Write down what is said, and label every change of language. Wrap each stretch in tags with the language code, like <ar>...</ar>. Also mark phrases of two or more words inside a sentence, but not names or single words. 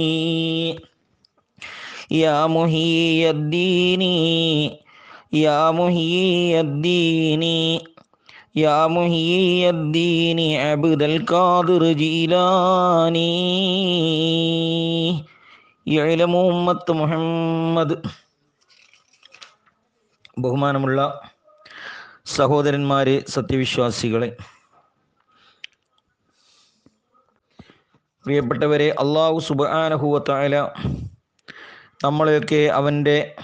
<ar>يا محيي الدين يا محيي الدين يا محيي الدين عبد القادر جيلاني يعلم أمة محمد.</ar> <ml>ബഹുമാനമുള്ള സഹോദരന്മാരെ, സത്യവിശ്വാസികളെ, പ്രിയപ്പെട്ടവരെ,</ml> <ar>الله سبحانه وتعالى</ar> <ml>നമ്മളെയൊക്കെ അവൻ്റെ</ml>